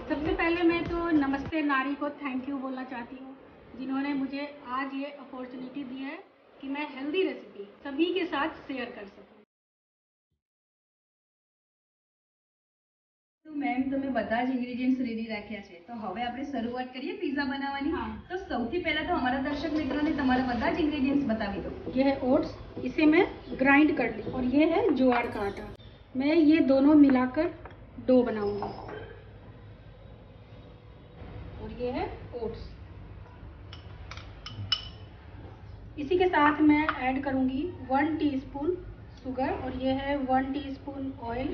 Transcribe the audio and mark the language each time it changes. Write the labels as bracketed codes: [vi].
[hi] सबसे पहले मैं तो नमस्ते नारी को थैंक यू बोलना चाहती हूँ, जिन्होंने मुझे आज ये अपॉर्चुनिटी दी है कि मैं हेल्दी रेसिपी सभी के साथ शेयर कर सकूँ। [gu] તો મેમ તમે બધા જ ઇન્ગ્રેડિયન્ટ્સ રેડી રાખ્યા છે, તો હવે આપણે શરૂઆત કરીએ પિઝા બનાવવાની। [hi] हाँ। [gu] તો સૌથી પહેલા તો અમારા દર્શક મિત્રોને તમારા બધા જ ઇન્ગ્રેડિયન્ટ્સ बताવી दो। [hi] ये है ओट्स, इसे मैं ग्राइंड कर ली, और ये है ज्वार का आटा। मैं ये दोनों मिलाकर डो बनाऊंगी, और ये है ओट्स। इसी के साथ मैं ऐड करूंगी 1 टीस्पून शुगर, और ये है 1 टीस्पून ऑयल।